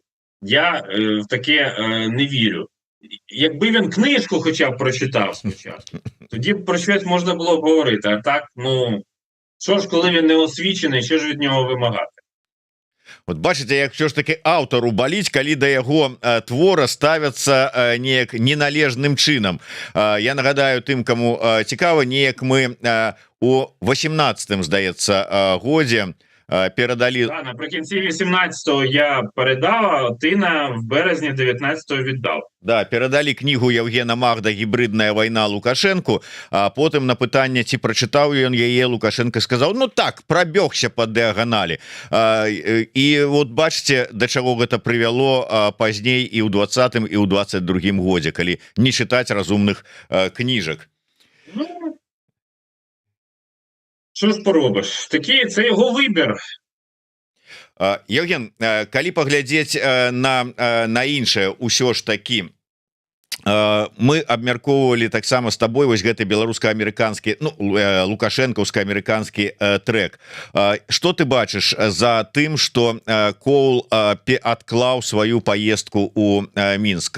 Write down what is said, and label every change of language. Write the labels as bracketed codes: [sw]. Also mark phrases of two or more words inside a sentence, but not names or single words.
[uk] Я в таке не вірю. Якби він книжку хоча б прочитав спочатку, тоді б про щось можна було б говорити. А так, що ж, коли він не освічений, що ж від нього вимагати? От бачите, як все ж таки [be] аўтару баліць, калі да яго твора ставяцца неяк неналежным чынам. Я нагадаю тым, каму цікава, неяк мы у 18-м, здаецца, годзе передали... [uk] Так, наприкінці 18-го я передав, а ти в березні 19-го віддав. Да, передали книгу Євгена Магда «Гібридная война» Лукашенку, а потім на питання, ці прочитав [be] ён яе, [uk] Лукашенко сказав, ну так, [ru] пробегся по дыагоналі. [uk] І от бачите, до чого [be] гэта привело пазней і ў 20-м, і ў 22-м годзе, калі [ru] не читать [be] разумных кніжак. [uk] Ну, Що ж поробиш? Такий це його вибір. [be] Евген, калі паглядзець на іншае, ўсё ж такі мы абмяркоўвалі таксама з табой вось гэты беларуска-амерыканскі, ну, лукашэнкаўска-амерыканскі трек. Што ты бачыш за тым, што Коул адклаў сваю паездку ў Мінск?